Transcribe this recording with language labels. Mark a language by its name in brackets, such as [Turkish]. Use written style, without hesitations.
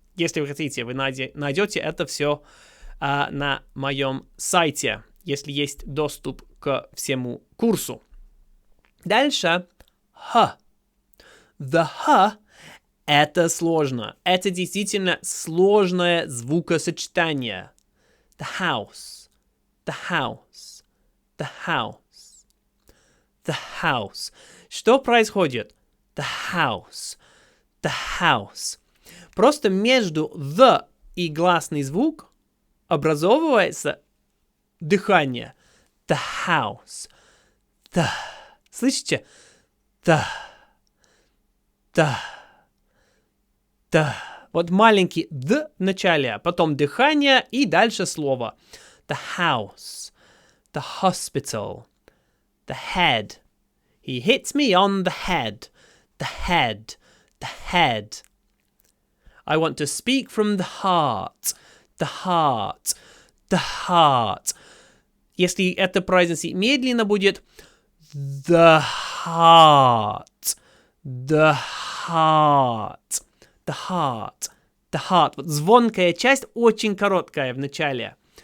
[Russian] Если вы хотите, вы найдете это все на моем сайте, если есть доступ к всему курсу. Дальше х. The х — это сложно. Это действительно сложное звукосочетание. [English] The house, the house, the house, the house. [Russian] Что происходит? [English] The house, the house. [Russian] Просто между the и гласный звук образовывается дыхание. [English] The house. The. [Russian] Слышите? [English] The. The. The. [Russian] Вот маленький д в начале, а потом дыхание и дальше слово. [English] The house. The hospital. The head. He hits me on the head. The head. The head. I want to speak from the heart. The heart. The heart. [Russian] Если это произносить медленно, будет [English] the heart. The heart. The heart. The heart. [Russian] Вот звонкая часть очень короткая в начале.